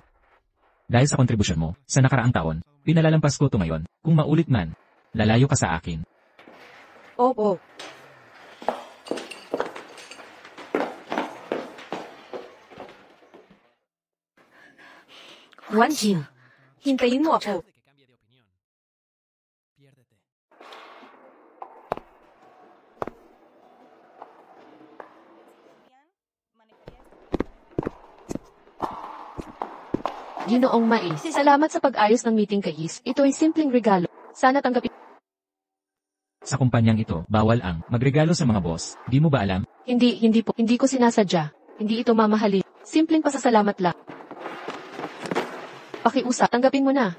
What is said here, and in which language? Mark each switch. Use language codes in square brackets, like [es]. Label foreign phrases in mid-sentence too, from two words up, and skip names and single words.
[tl] Dahil sa kontribusyon mo, sa nakaraang taon, pinalalampas ko ito ngayon. Kung maulit man, lalayo ka sa akin. Opo. Wang Qing, hintayin mo ako. [es] De que cambie de opinión. Piérdete. Adrián manejaría este [tl] Ginoong Mai, salamat sa pag-ayos ng meeting kay Is. Ito ay simpleng regalo. Sana tanggapin. Sa kumpanyang ito, bawal ang magregalo sa mga boss. Di mo ba alam? Hindi po. Hindi ko sinasadya. Hindi ito mamahalin. Simpleng pasasalamat lang. Pakiusap, tanggapin mo na.